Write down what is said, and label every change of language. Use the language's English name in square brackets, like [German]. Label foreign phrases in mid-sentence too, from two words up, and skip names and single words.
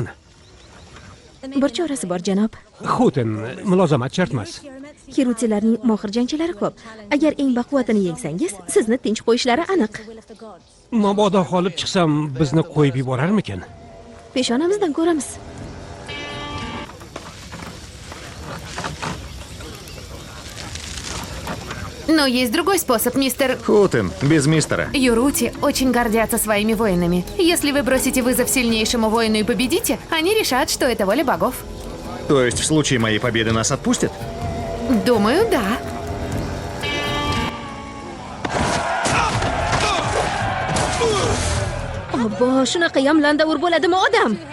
[Uzbek] Bir chorasi bor, janob. Xotin mulozamat shart emas. Kirutilarning mohir jangchilari ko'p. Agar eng baquvvatini yengsangiz, sizni tinch qo'yishlari aniq. Mabodo qolib chiqsam, bizni qo'yib yuborarmikin? Peshonamizdan ko'ramiz. [Russian] Но есть другой способ, мистер... Хутен, без мистера. Юрути очень гордятся своими воинами. Если вы бросите вызов сильнейшему воину и победите, они решат, что это воля богов. То есть в случае моей победы нас отпустят? Думаю, да. [Uzbek] Obbo, shunaqa yamlandavur bo'ladimi odam?